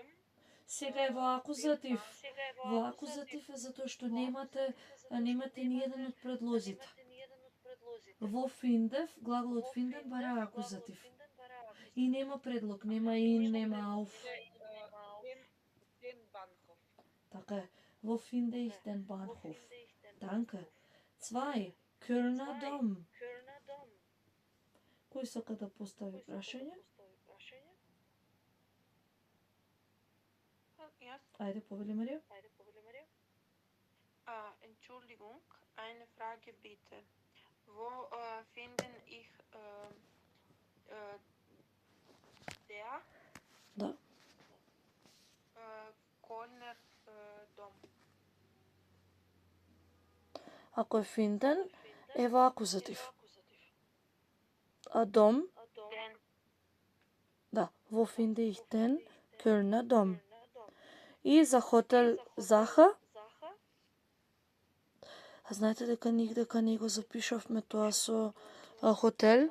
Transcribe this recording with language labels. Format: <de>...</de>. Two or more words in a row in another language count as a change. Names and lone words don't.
<mk>Сега е во акузатив. Во акузатив е затоа што немате ни еден од предлозите. Во финдев, глаголот финден бара акузатив. И нема предлог, нема ин, нема ауф.</mk> <de>den Bahnhof?</de> <mk>Така е. Во</mk> <de>finde ich den Bahnhof.</de> <mk>Данке. 2. Kölner Dom. Кој сака да постави прашање? Јас. Ајде, повели Марија.</mk> <de>Entschuldigung, eine Frage bitte. Wo finden ich der</de> <mk>Да.</mk> <de>Kölner Dom?</de> <mk>Ако е финден, е во акузатив. А дом, Den да, во</mk> <de>finde ich den,</de> <mk>Kölner Dom. И за хотел Заха, а знаете дека нигдека не го запишавме тоа со хотел?</mk>